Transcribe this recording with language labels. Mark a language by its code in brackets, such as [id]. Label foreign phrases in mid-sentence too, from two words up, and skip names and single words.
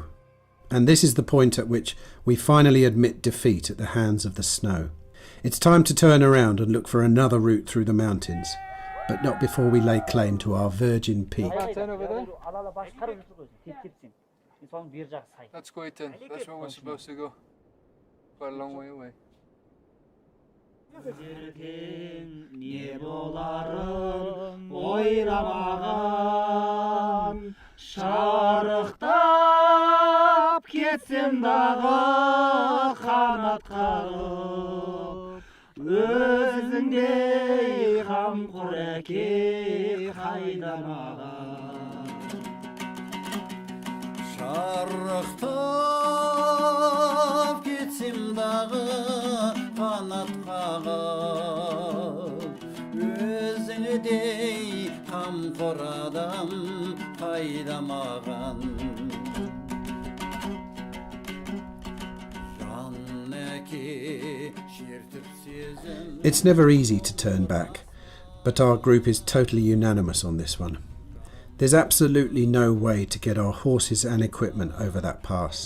[en] And this is the point at which we finally admit defeat at the hands of the snow. It's time to turn around and look for another route through the mountains, but not before we lay claim to our virgin peak. That's Khuiten. That's where we're supposed to go. Quite a long way away. [kk] Кетсем дағы қанат қағып, өзіңдей қамқор әке қайда маған. Шарықтап кетсем дағы қанат қағып, өзіңдей қамқор адам қайда маған. [en] It's never easy to turn back, but our group is totally unanimous on this one. There's absolutely no way to get our horses and equipment over that pass.